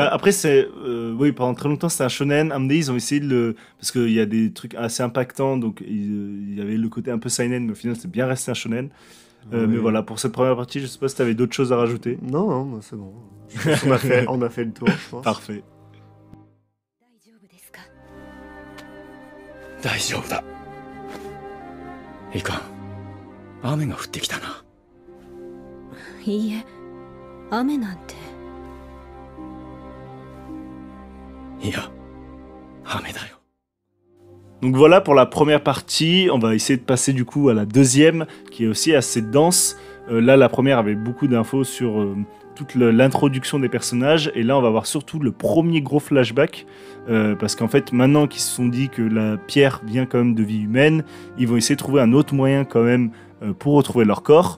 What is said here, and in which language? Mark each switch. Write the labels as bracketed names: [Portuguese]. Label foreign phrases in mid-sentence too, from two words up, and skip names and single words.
[French] Après c'est oui, pendant très longtemps c'était un shonen. À ils ont essayé parce qu'il y a des trucs assez impactants, donc il y avait le côté un peu seinen, mais au final c'est bien resté un shonen. Mais voilà, pour cette première partie, je sais pas si tu avais d'autres choses à rajouter. Non, c'est bon. On a fait le tour, je pense. Parfait. [Japanese] 大丈夫だ。いかん。雨が降ってきたな。いいえ、雨なんて。いや、雨だよ。 [French] Donc voilà pour la première partie. On va essayer de passer du coup à la deuxième, qui est aussi assez dense. Là, la première avait beaucoup d'infos sur toute l'introduction des personnages, et là on va voir surtout le premier gros flashback, parce qu'en fait maintenant qu'ils se sont dit que la pierre vient quand même de vie humaine, ils vont essayer de trouver un autre moyen quand même pour retrouver leur corps.